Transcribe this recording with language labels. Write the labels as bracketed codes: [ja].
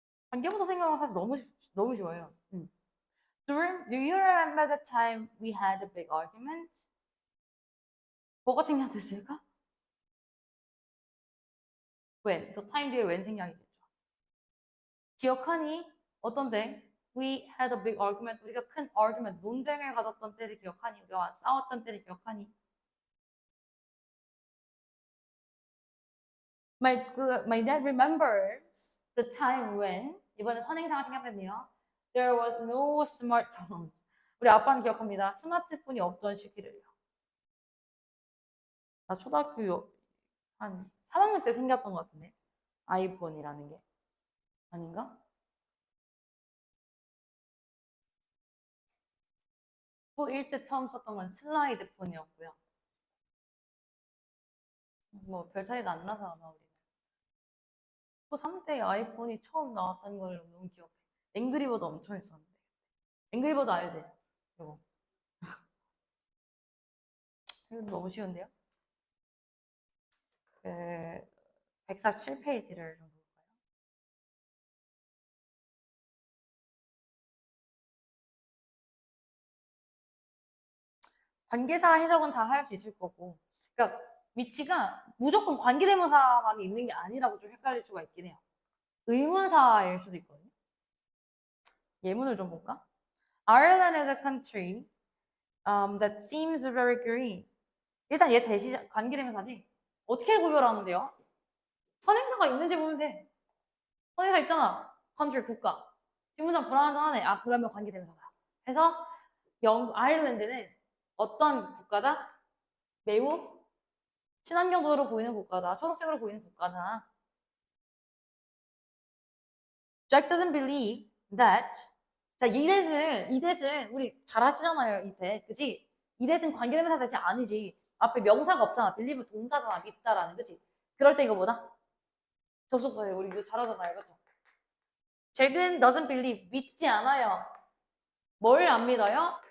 [ko] 관계부사 생각하면 사실 너무 쉬워요. [en] Do you remember the time we had a big argument? [ko] 뭐가 생략됐을까? [en] when. [ko] the time 뒤에 when 생략이겠죠. 기억하니? 어떤데? [en] We had a big argument. [ko] 우리가 큰 argument, 논쟁을 가졌던 때를 기억하니? 우리가 싸웠던 때를 기억하니? [en] My dad remembers the time when [ko] 이번에 선행사가 생략됐네요. [en] There was no smartphones. [ko] 우리 아빠는 기억합니다. 스마트폰이 없던 시기를요. 나 초등학교 한 3학년 때 생겼던 것 같은데. 아이폰이라는 게. 아닌가? 초1 때 처음 썼던 건 슬라이드 폰이었고요. 뭐 별 차이가 안 나서 아마 우리. 초3 때 아이폰이 처음 나왔다는 걸 너무 기억해. 앵그리버드 엄청 했었는데. 앵그리버드 알지? 이거. 이거 너무 쉬운데요? 147페이지를 좀 볼까요? 관계사 해석은 다 할 수 있을 거고. 그러니까 위치가 무조건 관계대명사만 있는 게 아니라고 좀 헷갈릴 수가 있긴 해요. 의문사일 수도 있거든요. 예문을 좀 볼까? [en] Ireland is a country that seems very green. [ko] 일단 얘 대시 관계대명사지. 어떻게 구별하는데요? 선행사가 있는지 보면 돼. 선행사 있잖아. country 국가. 뒷문장 불안정하네. 아 그러면 관계대명사다. 해서 아일랜드는 어떤 국가다? 매우 친환경적으로 보이는 국가다. 초록색으로 보이는 국가다. [en] Jack doesn't believe that. [ko] 자, 이 대신 우리 잘 하시잖아요. 이 대, 그지? 이 대신 관계대명사 대신 아니지. 앞에 명사가 없잖아. believe 동사잖아. 믿다라는, 그지? 그럴 때 이거 뭐다? 접속사예요. 우리 이거 잘하잖아요. 그죠? Jack은 [en] doesn't believe. [ko] 믿지 않아요. 뭘 안 믿어요?